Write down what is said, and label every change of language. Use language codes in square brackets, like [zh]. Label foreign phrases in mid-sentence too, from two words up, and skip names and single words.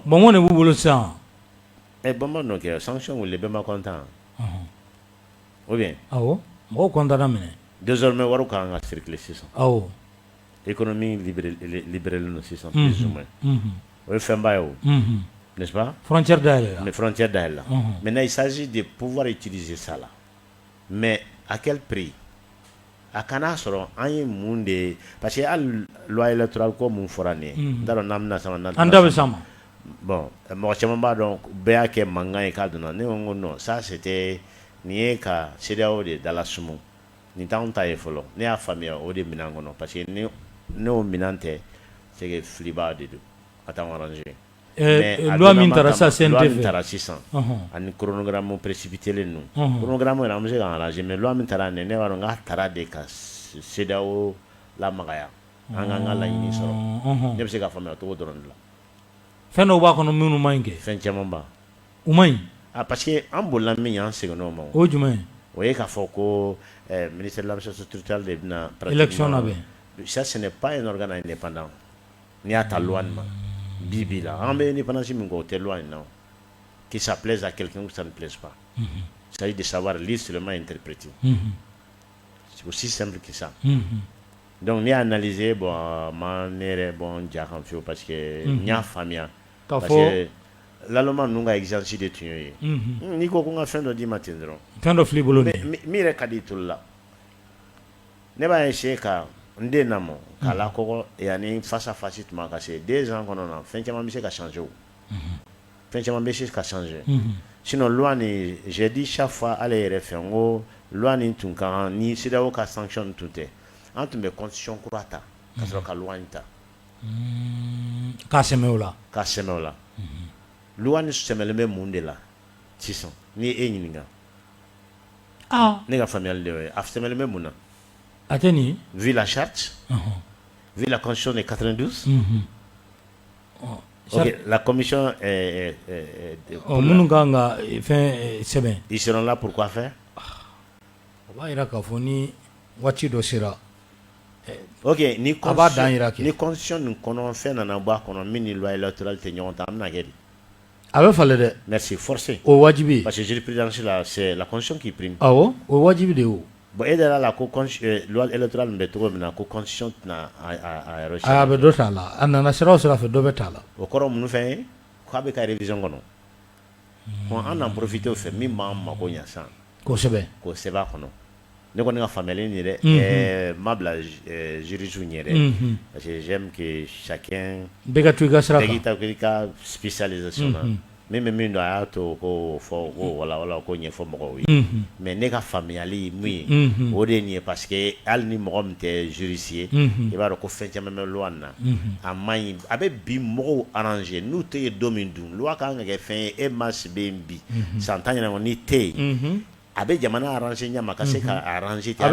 [bm] bɔnbɔn de b'u bolo sisan bɔnbɔn n'o kɛ sanction wuli bɛɛ ma content [fr] ou bien [bm] awɔ mɔgɔw content na minɛ désormais wari ka kan ka circuler sisan awɔ [fr] économie libérée [bm] no sisan [fr] plus ou moins [bm] o ye fɛnba ye o [fr] n'est-ce pas? Frontière d'elle. Les frontières d'elle. Maintenant, il s'agit de pouvoir utiliser ça là. Mais à quel prix? [bm] A kana sɔrɔ an ye mun de [fr] parce que [bm] hali [fr] loi électorale [bm] ko mun fɔra nin ye n t'a dɔn n'an bɛna sama n'an an da bɛ sama bon mɔgɔ caman b'a dɔn bɛɛ y'a kɛ mankan ye k'a donna ne ko n ko [fr] non ça c'était [bm] nin ye ka CEDEAO de dalasumu nin t'anw ta ye fɔlɔ ne y'a faamuya o de minɛn kɔnɔ [fr] parce que [bm] n'o minɛn tɛ [fr] c'est que [bm] filiba de don a t'anw arranger loi min taara sa CNT loi min taara sisan ani [fr] chronogramme précipité [bm] len ninnu chronogramme yɛrɛ an bɛ se k'an arranger [fr] mais loi [bm] min taara nin ne b'a dɔn k'a taara de ka CEDEAO lamagaya an k'an ka laɲini sɔrɔ ne bɛ se k'a faamuya o cogo dɔrɔn de la fɛn dɔw b'a kɔnɔ minnu man ɲi kɛ fɛn caman ba u man ɲi [fr] parce que [bm] an bolila min ye an seginn'o ma o ye jumɛn ye o ye k'a fɔ ko [fr] ministère de l'administration territoriale [bm] de bɛna élection labɛn [fr] ça ce n'est pas un organe indépendant [bm] n'i y'a ta loi nin ma bibi la an bɛ indépendance min kɛ o tɛ loi in na [fr] que ça plaise à quelqu'un ou ça ne plaise pas il s'agit de savoir lire seulement interpréter c'est aussi simple que ça donc [bm] n'i y'a analysé bon ma ne yɛrɛ bon ja kan fiyewu [fr] parce que [bm] n y'a faamuya [fr] parce que l'allemand [bm] ninnu ka exigence de tun y'o ye n'i ko ko n ka fɛn dɔ d'i ma ten dɔrɔn fɛn dɔ filɛ i bolo min yɛrɛ ka di i tulu la ne b'a essayer ka n den lamɔ k'a lakɔgɔ yanni [fr] face à face [bm] tuma ka se 2 ans kɔnɔ na fɛn caman bɛ se ka changer o fɛn caman bɛ se ka changer sinon loi nin [fr] j'ai dit chaque fois [bm] ale yɛrɛ fɛ n ko loi nin tun ka kan ni CEDEAO ka sanction tun tɛ an tun bɛ constitution kura ta ka sɔrɔ ka loi in ta k'a sɛmɛ o la k'a sɛmɛ o la loi nin sɛmɛlen bɛ mun de la sisan ni e ɲininka ne ka faamuyali de y'o ye a sɛmɛlen bɛ mun na a tɛ nin ye [fr] vu la charte vu la constitution de 92 ok la commission [bm] minnu kan ka fɛn sɛbɛn [fr] ils seront là pour quoi faire [bm] o b'a jira k'a fɔ ni waati dɔ sera ok ni a b'a dan jira kɛ ni constitution nin kɔnɔ fɛn nana bɔ a kɔnɔ min ni [fr] loi électorale [bm] tɛ ɲɔgɔn ta an bɛna kɛ di a bɛ falen dɛ [fr] merci forcé [bm] o wajibi [fr] parce que jurisprudence là c'est la constitution qui prime [bm] awɔ o wajibi de o bon e dara la ko [fr] loi électorale [bm] min bɛ cogo min na ko constitution tɛna a yɔrɔ a bɛ dɔ t'a la a nana sira o sira fɛ dɔ bɛ t'a la o kɔrɔ mun fɛn ye k'a bɛ ka révision kɔnɔ bon an n'an profité o fɛ min b'an mago ɲa san kosɛbɛ k'o sɛbɛn a kɔnɔ ne kɔni ka faamuyali nin dɛ ma bila jurisiw ɲɛ dɛ [fr] parce que j'aime que chacun [bm] bɛɛ ka to i ka sira kan bɛɛ k'i ka spécialisation na min bɛ min dɔn a y'a to ko fɔ ko wala ko ɲɛfɔ mɔgɔw ye mais ne ka faamuyali mun ye o de ye nin ye [fr] parce que [bm] hali ni mɔgɔ min tɛ juriste ye i b'a dɔn ko fɛn caman bɛ loi nin na a man ɲi a bɛ bi mɔgɔw arranger n'u tɛ ye don min dun loi kan ka kɛ fɛn ye e ma si bɛ yen bi san tan ɲɛna n'i tɛ yen a bɛ jamana arranger ɲɛ ma ka se ka arranger ten